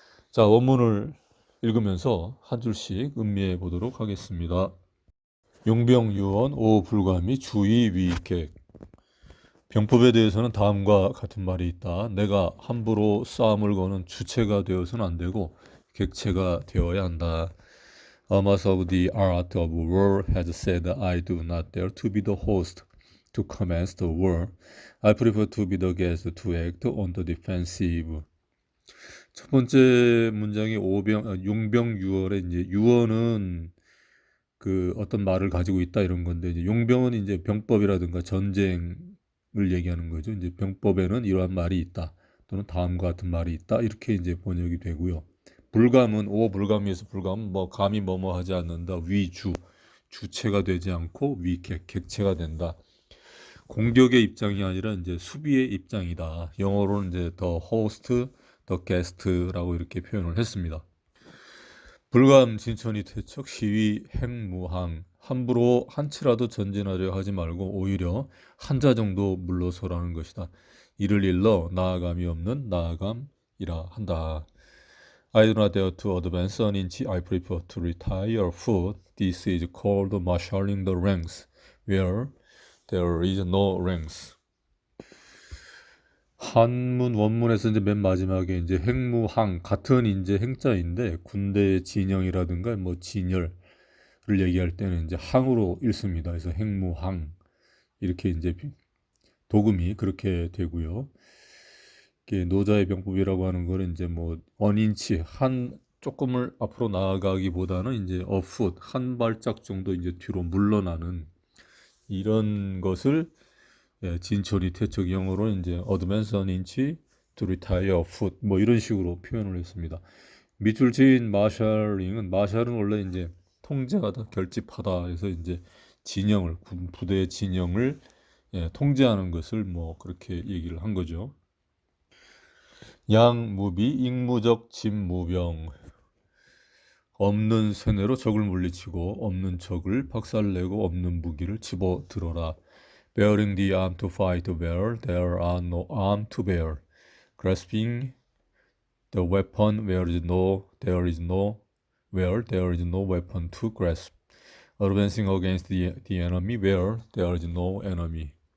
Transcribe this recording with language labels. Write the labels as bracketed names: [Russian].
[Korean] 자, 원문을 읽으면서 한 줄씩 음미해 보도록 하겠습니다. 용병유언 오불감이 주의 위객. 병법에 대해서는 다음과 같은 말이 있다. 내가 함부로 싸움을 거는 주체가 되어서는 안 되고 객체가 되어야 한다. [English] A master of the art of war has said I do not dare to be the host to commence the war. I prefer to be the guest to act on the defensive. [Korean] 첫 번째 문장이 용병유언의 이제 유언은 그 어떤 말을 가지고 있다 이런 건데, 이제 용병은 이제 병법이라든가 전쟁을 얘기하는 거죠. 이제 병법에는 이러한 말이 있다, 또는 다음과 같은 말이 있다, 이렇게 이제 번역이 되고요. 불감은 불감에서 불감은 감이 뭐뭐 하지 않는다, 위주, 주체가 되지 않고 객체가 된다. 공격의 입장이 아니라 이제 수비의 입장이다. 영어로는 이제 [English] the host, the guest [Korean] 라고 이렇게 표현을 했습니다. 불감, 진천이 퇴척, 시위, 행무항. 함부로 한 치라도 전진하려 하지 말고 오히려 한자 정도 물러서라는 것이다. 이를 일러 나아감이 없는 나아감이라 한다. [English] I do not dare to advance an inch. I prefer to retire a foot. This is called marshalling the ranks, where there is no ranks. [Korean] 한문 원문에서 이제 맨 마지막에 이제 행무항, 같은 이제 행자인데 군대의 진영이라든가 진열을 얘기할 때는 이제 항으로 읽습니다. 그래서 행무항 이렇게 이제 도금이 그렇게 되고요. 이게 노자의 병법이라고 하는 거는 이제 원인치 한 조금을 앞으로 나아가기보다는 이제 어풋 한 발짝 정도 이제 뒤로 물러나는 이런 것을, 진철이 퇴척, 영어로는 이제 [English] advance an inch to retire a foot [Korean] 이런 식으로 표현을 했습니다. 밑줄 지인 마샬은 원래 이제 통제하다, 결집하다 해서 이제 진영을, 부대의 진영을 통제하는 것을 그렇게 얘기를 한 거죠. 양무비 익무적 진무병. 없는 쇠뇌로 적을 물리치고 없는 적을 박살내고 없는 무기를 집어들어라. [English] Bearing the arm to fight where there are no arm to bear. Grasping the weapon where there is no weapon to grasp. Advancing against the enemy where there is no enemy.